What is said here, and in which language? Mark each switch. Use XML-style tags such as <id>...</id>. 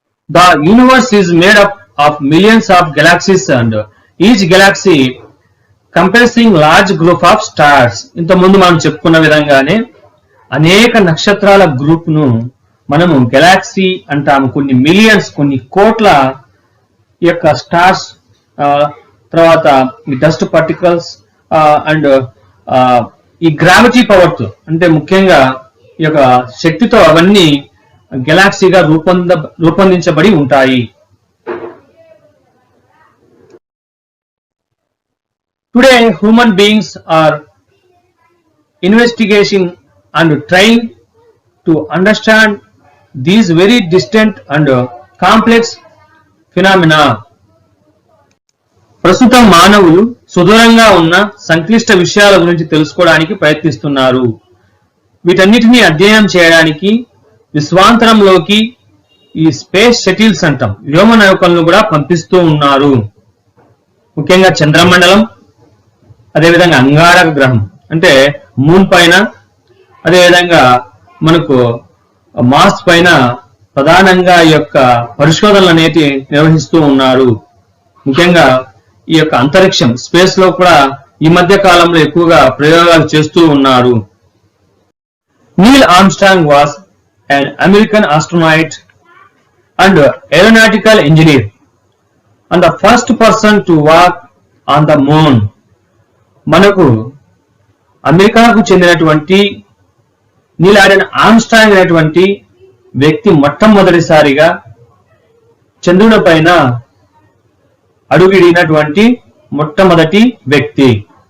<en>The universe is made up of millions of galaxies and each galaxy comprising large group of stars.</en> <te>ఇంతకుముందు మనం చెప్పుకున్న విధంగానే అనేక నక్షత్రాల గ్రూప్ ను మనము గెలాక్సీ అంటాము. కొన్ని మిలియన్స్, కొన్ని కోట్ల యొక్క స్టార్స్, తర్వాత ఈ</te> <en>dust particles and</en> <te>ఈ గ్రావిటీ పవర్ తో, అంటే ముఖ్యంగా ఈ యొక్క శక్తితో అవన్నీ గెలాక్సీగా రూపొందించబడి ఉంటాయి.</te> <en>Today human beings are investigating and trying to understand these very distant and complex phenomena.</en> <te>ప్రస్తుతం మానవులు సుదూరంగా ఉన్న సంక్లిష్ట విషయాల గురించి తెలుసుకోవడానికి ప్రయత్నిస్తున్నారు. వీటన్నిటిని అధ్యయనం చేయడానికి విశ్వాంతరంలోకి ఈ స్పేస్ షటిల్స్ అంటాం, వ్యోమ నౌకలను కూడా పంపిస్తూ ఉన్నారు. ముఖ్యంగా చంద్రమండలం, అదేవిధంగా అంగారక గ్రహం అంటే మూన్ పైన, అదేవిధంగా మనకు మార్స్ పైన ప్రధానంగా ఈ యొక్క పరిశోధనలు అనేవి నిర్వహిస్తూ ఉన్నారు. ముఖ్యంగా ఈ యొక్క అంతరిక్షం స్పేస్ లో కూడా ఈ మధ్య కాలంలో ఎక్కువగా ప్రయోగాలు చేస్తూ ఉన్నారు.</te> <en>Neil Armstrong was an American astronaut and aeronautical engineer and the first person to walk on the moon.</en> <te>మనకు అమెరికాకు చెందినటువంటి నీల్ ఆర్మ్స్ట్రాంగ్ అనేటువంటి వ్యక్తి మొట్టమొదటిసారిగా చంద్రుడి పైన అడుగిడినటువంటి మొట్టమొదటి వ్యక్తి.</te>